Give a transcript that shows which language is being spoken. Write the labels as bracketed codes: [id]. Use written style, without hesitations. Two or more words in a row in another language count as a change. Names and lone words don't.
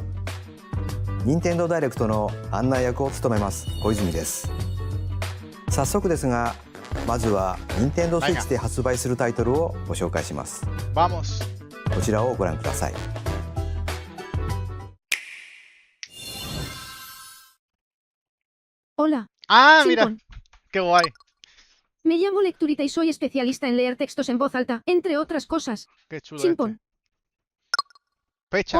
[ja] 任天堂ダイレクトの案内役を務めます小泉です。早速ですが、まずは任天堂スイッチで発売するタイトルをご紹介します。 [es] Vamos. [ja] こちらをご覧ください。 [es] Hola. Ah, mira. Simpon. Qué guay. Me llamo Lecturita y soy especialista en leer textos en voz alta, entre otras cosas. Qué chulo. Simpon. Fecha.